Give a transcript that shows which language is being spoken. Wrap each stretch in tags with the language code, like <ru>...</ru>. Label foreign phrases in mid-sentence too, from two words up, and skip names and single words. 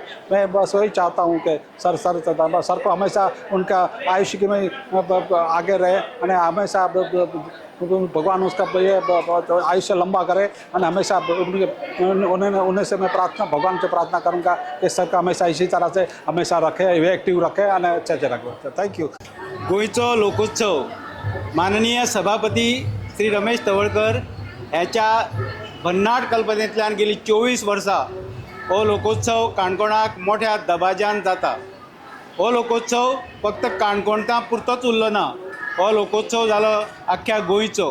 <hi>मैं बस वही चाहता हूँ कि सर को हमेशा उनका आयुष्य में आगे रहे और हमेशा भगवान उसका ये आयुष्य लंबा करे और हमेशा उन्हें से मैं भगवान से प्रार्थना करूँगा कि सर का हमेशा इसी तरह से हमेशा रखे, एक्टिव रखे और अच्छे से रखे।</hi> <en>thank you.</en> <kok>गोंयचो लोकोत्सव माननीय सभापती श्री रमेश तवळकर ह्याच्या भन्नाट कल्पनेंतल्यान गेली 24 वर्सां हो लोकोत्सव काणकोणाक मोठ्या दबाज्यान जाता। हो लोकोत्सव फक्त काणकोणता पुरतोच उरलो ना, हो लोकोत्सव जालो आख्ख्या गोंयचो।</kok>